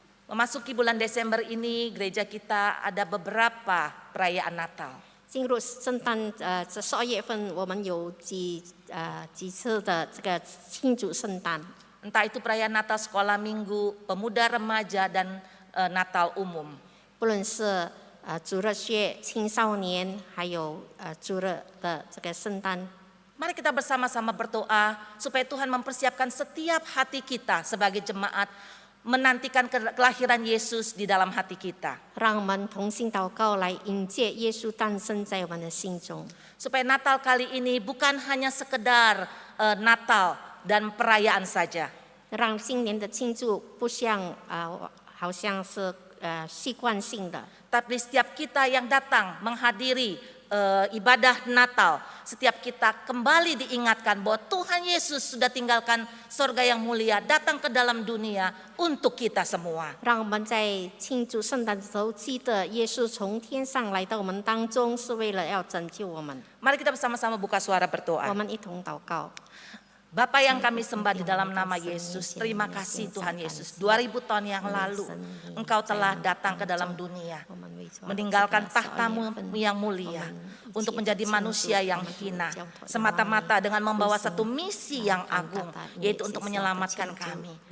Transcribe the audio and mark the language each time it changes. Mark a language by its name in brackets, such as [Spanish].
[Indonesian] Memasuki bulan Desember ini, gereja kita ada beberapa perayaan Natal. [Chinese] 进入圣诞，这12月份我们有几次的这个庆祝圣诞， [Indonesian] Entah itu perayaan Natal sekolah minggu, pemuda remaja, dan Natal umum. [Chinese] 不论是主日学、青少年，还有主日的这个圣诞。 [Indonesian] Mari kita bersama-sama berdoa supaya Tuhan mempersiapkan setiap hati kita sebagai jemaat menantikan kelahiran Yesus di dalam hati kita. [Chinese] 让我们同心祷告，来迎接耶稣诞生在我们的心中。 [Indonesian] Supaya Natal kali ini bukan hanya sekedar Natal dan perayaan saja. [Chinese] 让今年的庆祝不像好像是习惯性的， [Indonesian] Tapi setiap kita yang datang menghadiri ibadah Natal, setiap kita kembali diingatkan bahwa Tuhan Yesus sudah tinggalkan sorga yang mulia, datang ke dalam dunia untuk kita semua. [Chinese] 让我们在庆祝圣诞的时候记得耶稣从天上来到我们当中，是为了要拯救我们。 [Indonesian] Mari kita bersama-sama buka suara [Chinese] 我 [Indonesian] berdoa. [Chinese] 们一同祷告。 [Indonesian] Bapa yang kami sembah di dalam nama Yesus, terima kasih Tuhan Yesus. 2000 tahun yang lalu Engkau telah datang ke dalam dunia, meninggalkan tahtamu yang mulia untuk menjadi manusia yang hina, semata-mata dengan membawa satu misi yang agung, yaitu untuk menyelamatkan kami.